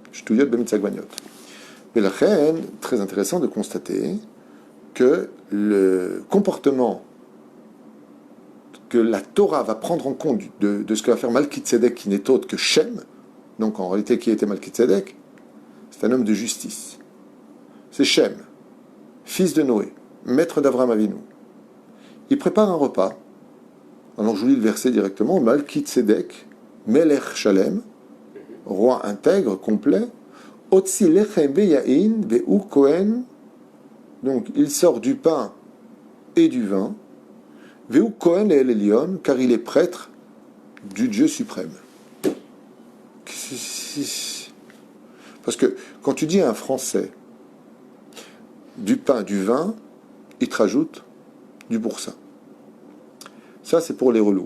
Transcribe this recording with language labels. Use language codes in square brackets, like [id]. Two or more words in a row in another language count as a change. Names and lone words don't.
[he] שטויות במיץ עגבניות. [fr] Mais la reine, très intéressant de constater que le comportement que la Torah va prendre en compte de ce que va faire Malki-Tzedek, qui n'est autre que Shem, donc en réalité qui était Malki-Tzedek, c'est un homme de justice. C'est Shem, fils de Noé, maître d'Avraham Avinu. Il prépare un repas. Alors je vous lis le verset directement. [he] מלכי צדק, מלך שלם, [fr] roi intègre, complet, [he] מוציא לחם ויין והוא כהן, [fr] donc il sort du pain et du vin, [he] והוא כהן לאל עליון, [fr] car il est prêtre du Dieu suprême. Parce Parce que quand tu dis à un Français du pain, du vin, il te rajoute du boursin. Ça, c'est pour les relous.